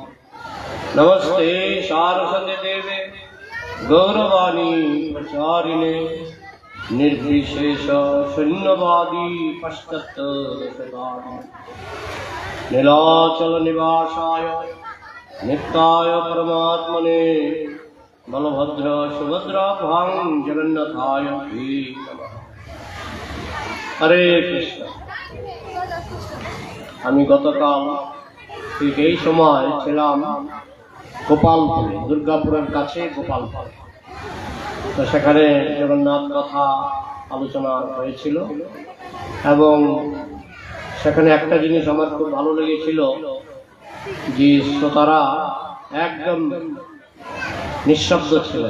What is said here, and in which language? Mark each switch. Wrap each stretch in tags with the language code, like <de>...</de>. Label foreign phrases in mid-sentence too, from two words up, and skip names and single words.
<sa>नमस्ते सारस्वती देवे गौरवाणी प्रचारिणे निर्विशेष शून्यवादी पश्चात्तरशतारिणे नीलाचल निवासाय नित्याय परमात्मने बलभद्र सुभद्राभ्यां जगन्नाथाय नमः। हरे कृष्ण।</sa> <bn>আমি গতকাল ঠিক এই সময় ছিলাম গোপালপুরে, দুর্গাপুরের কাছে গোপালপুরে। তো সেখানে জগন্নাথ কথা আলোচনা হয়েছিল এবং সেখানে একটা জিনিস আমার খুব ভালো লেগেছিল যে শ্রোতারা একদম নিঃশব্দ ছিলেন।</bn>